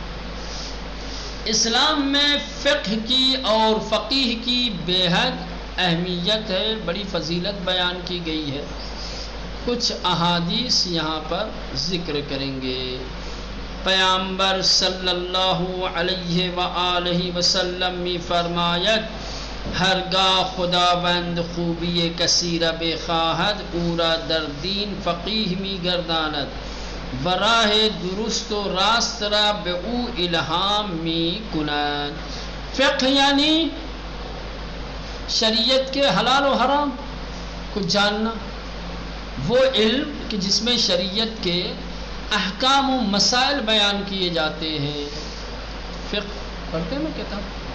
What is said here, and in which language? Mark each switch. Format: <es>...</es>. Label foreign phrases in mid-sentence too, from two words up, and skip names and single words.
<ur>اسلام میں فقہ کی اور فقیہ کی بے حد اہمیت ہے، بڑی فضیلت بیان کی گئی ہے. کچھ احادیث یہاں پر ذکر کریں گے.</ur> <fa>پیامبر</fa> <ar>صلی اللہ علیہ وآلہ وسلم</ar> <fa>می فرماید ہرگاہ خداوند خوبی کثیرہ بخواہد او را در دین فقیہ می گرداند و راہ درست و راست را به او الہام می کند.</fa> <ur>فقہ یعنی شریعت کے حلال و حرام کو جاننا، وہ علم کہ جس میں شریعت کے احکام و مسائل بیان کیے جاتے ہیں. فقہ پڑھتے ہیں نا کتاب.</ur>